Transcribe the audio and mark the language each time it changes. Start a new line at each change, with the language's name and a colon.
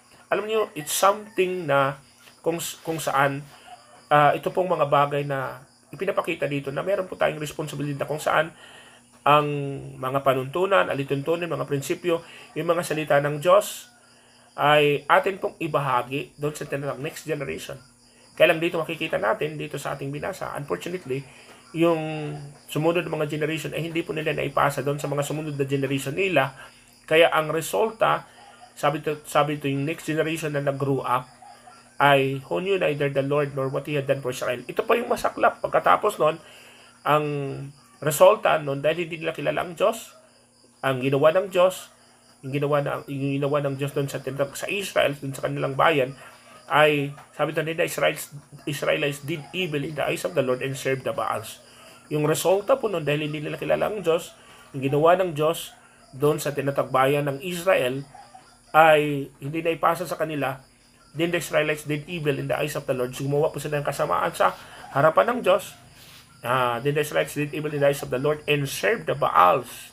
Filipino: Alam niyo, it's something na kung saan ito pong mga bagay na ipinapakita dito na meron po tayong responsibilidad kung saan ang mga panuntunan, alituntunin, mga prinsipyo, yung mga salita ng Diyos ay atin pong ibahagi doon sa next generation. Kaya lang dito makikita natin, dito sa ating binasa, unfortunately, yung sumunod na mga generation ay hindi po nila naipasa doon sa mga sumunod na generation nila. Kaya ang resulta, sabi ito yung next generation na nag-grew up, ay
English: who knew neither the Lord nor what He had done for Israel.
Filipino: Ito pa yung masaklap. Pagkatapos nun, ang resulta nun, dahil hindi nila kilala ang Diyos, ang ginawa ng Diyos, yung ginawa ng Diyos doon sa Israel, doon sa kanilang bayan, ay sabi doon nila,
English: Israelites did evil in the eyes of the Lord and served the Baals.
Filipino: Yung resulta po nun, dahil hindi nila kilala ang Diyos, yung ginawa ng Diyos doon sa tinatagbayan ng Israel, ay hindi na ipasa sa kanila.
English: Then the Israelites did evil in the eyes of the Lord.
Filipino: Gumawa po sila ng kasamaan sa harapan ng Diyos.
English: Then the Israelites did evil in the eyes of the Lord and served the Baals.